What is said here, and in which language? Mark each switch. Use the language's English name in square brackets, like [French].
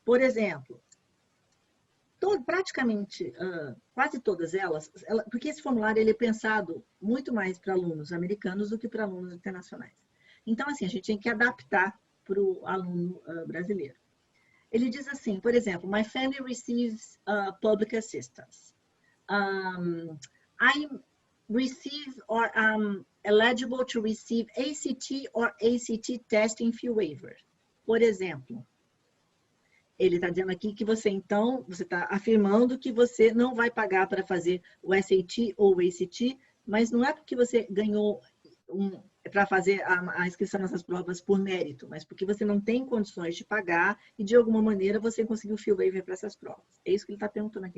[Portuguese] Por exemplo, praticamente, quase todas elas, porque esse formulário ele é pensado muito mais para alunos americanos do que para alunos internacionais. Então, assim, a gente tem que adaptar para o aluno brasileiro. Ele diz assim, por exemplo, [English] my family receives public assistance. I receive or eligible to receive ACT or ACT testing fee waiver. [Portuguese] Por exemplo, ele está dizendo aqui que você, então, você está afirmando que você não vai pagar para fazer o SAT ou o ACT, mas não é porque você ganhou para fazer a inscrição nessas provas por mérito, mas porque você não tem condições de pagar e, de alguma maneira, você conseguiu fee waiver para essas provas. É isso que ele está perguntando aqui.